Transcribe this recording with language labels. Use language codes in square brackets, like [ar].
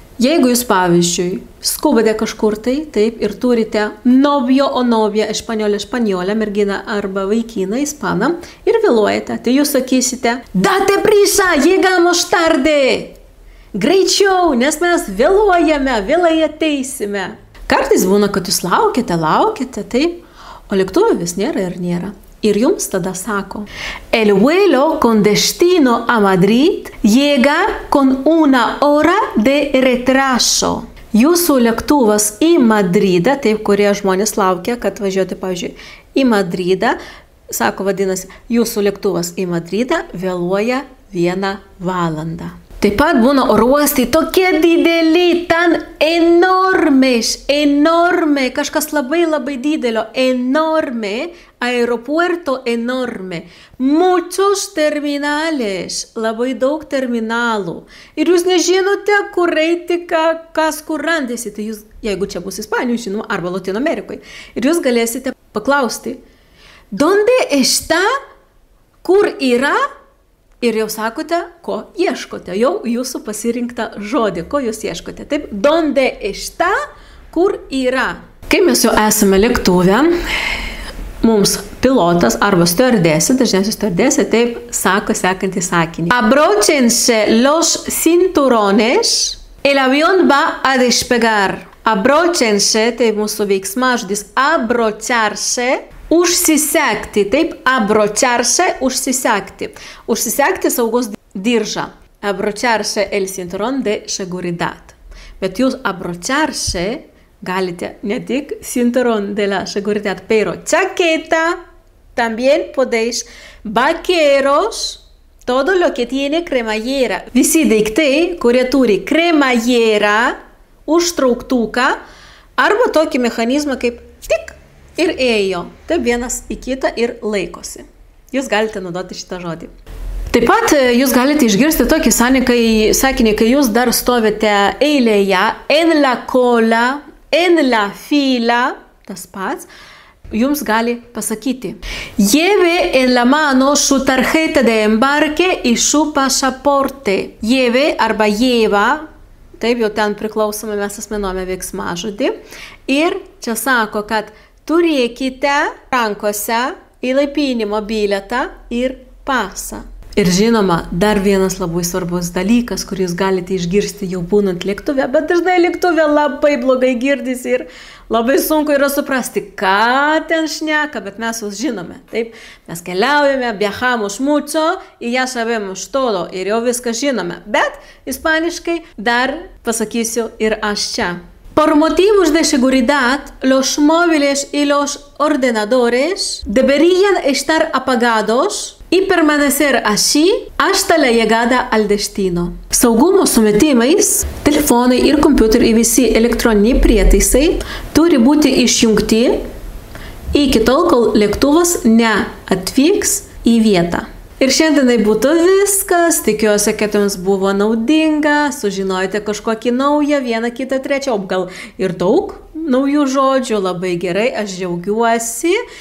[lt] Jeigu jūs, pavyzdžiui, skubate kažkur tai, taip, ir turite novio o novia, espanjolę, merginą arba vaikiną, ispaną, ir vėluojate, tai jūs sakysite, [es] date prisa, llegamos tarde. [lt] Greičiau, nes mes vėluojame, vėlai ateisime. Kartais būna, kad jūs laukiate, taip, o lėktuvo vis nėra ir nėra. Ir jums tada sako, [es] el vuelo con destino a Madrid llega con una hora de retraso. [lt] Jūsų lėktuvas į Madridą, taip, kurie žmonės laukia, kad važiuoti, pavyzdžiui, į Madridą, sako, vadinasi, jūsų lėktuvas į Madridą vėluoja 1 valandą. Taip pat būna oro uostai tokie dideli, tan enormes, kažkas labai didelio, enorme, [es] aeropuerto enorme, muchos terminales, [lt] labai daug terminalų. Ir jūs nežinote, kur eiti, kas kur randėsi. Tai jūs, jeigu čia bus Ispanijoje, žinoma, arba Latino Amerikoje, ir jūs galėsite paklausti, [es] donde está, [lt] kur yra? Ir jau sakote, ko ieškote, jau jūsų pasirinktą žodį, ko jūs ieškote. Taip, [es] donde está, [lt] kur yra. Kai mes jau esame lėktuve, mums pilotas arba stewardesė, dažniausiai stewardesė, taip sako sekantį sakinį. [es] Abróchense los cinturones, el avión va a despegar. [lt] Abróchense, tai mūsų veiksmažodis abrocharse, užsisegti, taip, abrocharse, užsisegti. Užsisegti saugos diržą. [es] Abrocharse el cinturón de seguridad. [lt] Bet jūs abrocharse galite ne tik [es] cinturón de la seguridad, pero chaqueta, también podéis vaqueros, todo lo que tiene cremallera. [lt] Visi daiktai, kurie turi cremallera, užtrauktuką, arba tokį mechanizmą kaip tik ir ėjo. Taip vienas į kitą ir laikosi. Jūs galite naudoti šitą žodį. Taip pat jūs galite išgirsti tokį sakinį, kai jūs dar stovite eilėje, [es] en la cola, en la fila, [lt] tas pats, jums gali pasakyti. [es] Lleve en la mano su tarjeta de embarque y su pasaporte. [lt] Lleve arba lleva, taip jau ten priklausome mes asmenuojame veiksmažodį. Ir čia sako, kad turėkite rankose įlaipinimo bilietą ir pasą. Ir žinoma, dar vienas labai svarbus dalykas, kurį jūs galite išgirsti jau būnant lėktuve, bet dažnai lėktuve labai blogai girdisi ir labai sunku yra suprasti, ką ten šneka, bet mes jūs žinome. Taip, mes keliaujame, [es] viajamos mucho y ya sabemos todo [lt] ir jau viską žinome. Bet ispaniškai dar pasakysiu ir aš čia. [es] Por motivos de seguridad, los móviles y los ordenadores deberían estar apagados y permanecer así hasta la llegada al destino. [lt] Saugumo sumetimais, telefonai ir kompiuteriai visi elektroniniai prietaisai turi būti išjungti iki tol, kol lėktuvas neatvyks į vietą. Ir šiandienai būtų viskas, tikiuosi, kad jums buvo naudinga, sužinojate kažkokį naują, vieną, kitą, trečią, o gal ir daug naujų žodžių, labai gerai, aš džiaugiuosi.